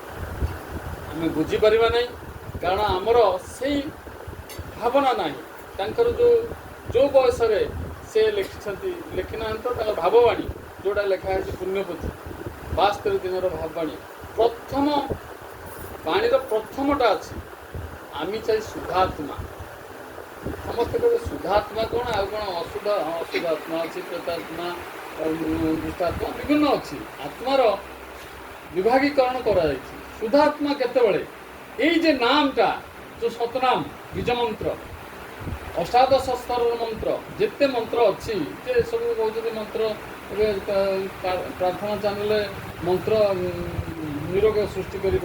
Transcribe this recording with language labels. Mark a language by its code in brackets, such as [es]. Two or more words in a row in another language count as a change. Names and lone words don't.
[or] ଆମେ ବୁଝିପାରିବା ନାହିଁ, କାରଣ ଆମର ସେଇ ଭାବନା ନାହିଁ। ତାଙ୍କର ଯେଉଁ ବୟସରେ ସେ ଲେଖିଛନ୍ତି, ଲେଖିନାହାନ୍ତି ତ ତାଙ୍କ ଭାବବାଣୀ ଯେଉଁଟା ଲେଖା ହେଇଛି ପୁଣ୍ୟପୋଥି 72 ଦିନର ଭାବବାଣୀ, ପ୍ରଥମ ବାଣୀର ପ୍ରଥମଟା ଅଛି [bn] আমি চাই শুদ্ধাত্মা। [or] ସମସ୍ତେ କହିବେ ଶୁଦ୍ଧାତ୍ମା କ'ଣ, ଆଉ କ'ଣ ଅଶୁଦ୍ଧାତ୍ମା ଅଛି, ପ୍ରେତାତ୍ମା, ଦୁଷ୍ଟାତ୍ମା ବିଭିନ୍ନ ଅଛି। ଆତ୍ମାର ବିଭାଗୀକରଣ କରାଯାଇଛି। ଶୁଦ୍ଧାତ୍ମା କେତେବେଳେ ଏଇ ଯେ ନାମଟା ଯେଉଁ ସତନାମ ବୀଜ ମନ୍ତ୍ର, ଅଷ୍ଟାଦଶ ସ୍ତରର ମନ୍ତ୍ର, ଯେତେ ମନ୍ତ୍ର ଅଛି, ଯେ ସବୁ କହୁଛନ୍ତି ମନ୍ତ୍ର ଏବେ ପ୍ରାର୍ଥନା ଚ୍ୟାନେଲରେ ମନ୍ତ୍ର ନିରୋଗ ସୃଷ୍ଟି କରିବ।